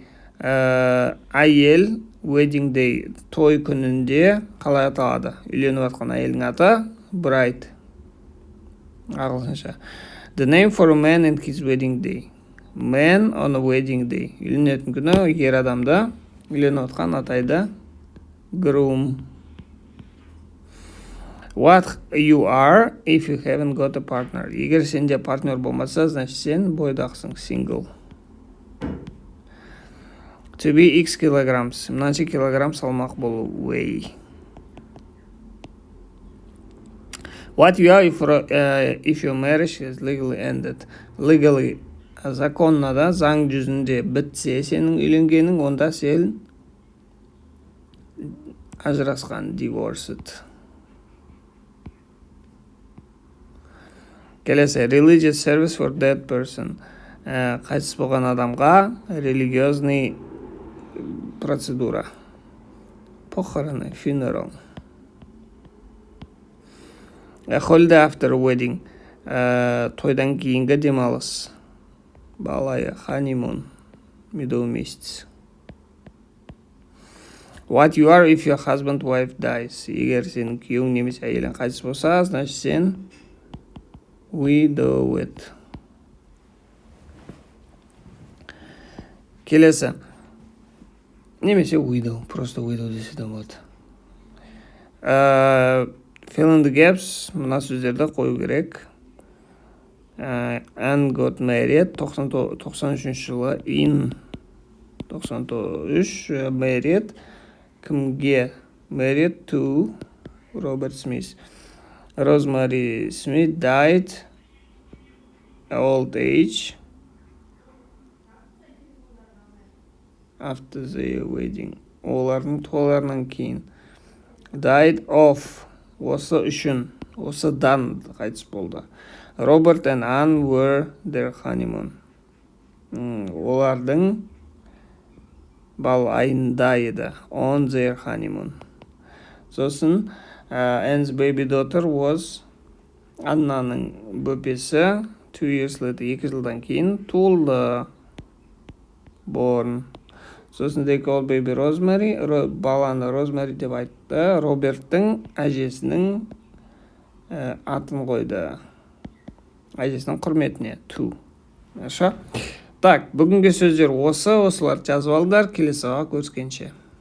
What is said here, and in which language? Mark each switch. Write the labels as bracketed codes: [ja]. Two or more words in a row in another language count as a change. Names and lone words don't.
[en] Әйел wedding day, [kk] той күнінде қалай аталады? Үйленіп жатқан әйелдің аты bride. Ағылшынша. [en] The name for a man in his wedding day. Man on a wedding day. [kk] Үйленетін күні ер адамды үйленіп жатқан атайды groom. [en] What you are if you haven't got a partner. [kk] Егер сенде партнер болмаса, значит сен бойдақсың, single. [en] To be x kilograms. [kk] Мынанша килограмм салмақ болу, weigh. [en] What you are if your marriage is legally ended. Legally, [kk] законна да, заң жүзінде бітсе сенің үйленгенің, онда сен ажырасқан, divorced. Келесі, [en] religious service for dead person. [kk] Қайтыс болған адамға [ru] религиозный процедура. [kk] Похороны, funeral. [en] A holiday after a wedding. [kk] Тойдан кейінгі демалыс. Балайы, [ru] honeymoon. Медовый месяц. [en] What you are if your husband wife dies. [kk] Егер сенің күйеуің немесе әйелің қайтыс болса, значит сен widowed. Келесі. Немесе widow, просто widow десе де болады. [en] Fill in the gaps, [kk] мына сөздерді қою керек. [en] Anne got married, 93 жылы, in 93, married, кімге? Married to Robert Smith. Rosemary Smith died old age after the wedding. [kk] Олардың тойларынан кейін. [en] Died of. [kk] Осы үшін. Осыдан қайтыс болды. [en] Robert and Anne were their honeymoon. [kk] Олардың бал айында еді. [en] On their honeymoon. Сосын Anne's baby daughter was [kk] Аннаның бөпесі [en] 2 years later, [kk] 2 жылдан кейін туылды. [en] Born. Сосын they called baby Rosemary, [kk] баланы Rosemary деп айтты. Роберттің әжесінің атын қойды. Әжесінің құрметіне, to. Так, бүгінгі сөздер осылар жазып алдар, келесі сабақта көріскенше.